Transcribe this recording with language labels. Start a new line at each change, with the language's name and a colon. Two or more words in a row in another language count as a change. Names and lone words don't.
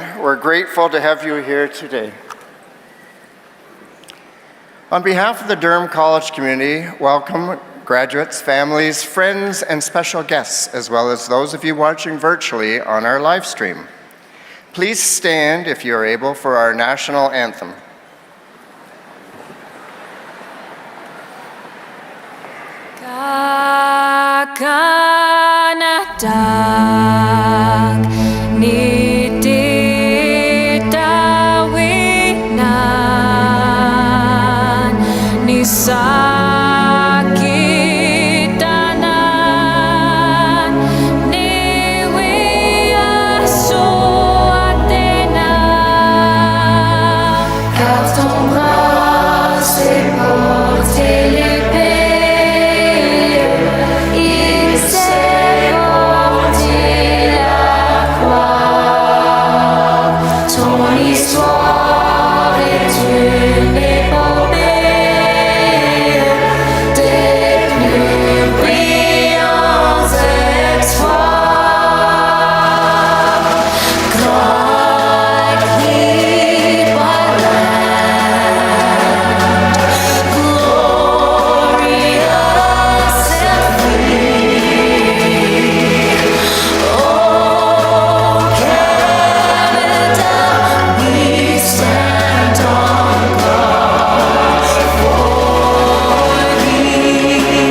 English: We're grateful to have you here today. On behalf of the Durham College community, welcome graduates, families, friends, and special guests, as well as those of you watching virtually on our live stream. Please stand, if you are able, for our national anthem. Kakanatak nititawinan nisakitanan niwiasuatena.
French: Car ton bras c'est porter l'épée, il s'est porté la croix. Ton histoire est une épopée des plus brillants exploits.
English: God keep our land glorious and free. Oh, Canada, we stand on guard for thee.